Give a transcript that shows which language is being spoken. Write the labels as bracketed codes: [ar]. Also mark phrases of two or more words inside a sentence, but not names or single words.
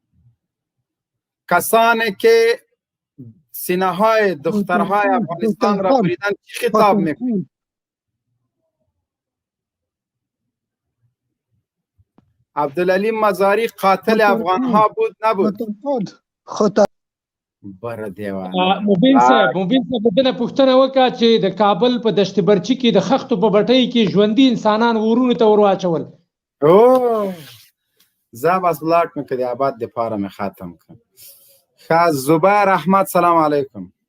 [fa] کسانی که سینه های دخترهای افغانستان را بریدن چی خطاب میکنید؟ عبدالعلی مزاری قاتل افغان ها بود نبود؟ بره دیوان. [ps] مبین صاحب دنه پوښتنه وکړه چې د کابل په دشت برچي کې د خښتو په بټۍ کې ژوندي انسانان ورونو ته ور واچول. زه بس بلاک مې کړې آباد دپاره مې ختم کړم. ښه زبیر احمد سلام علیکم.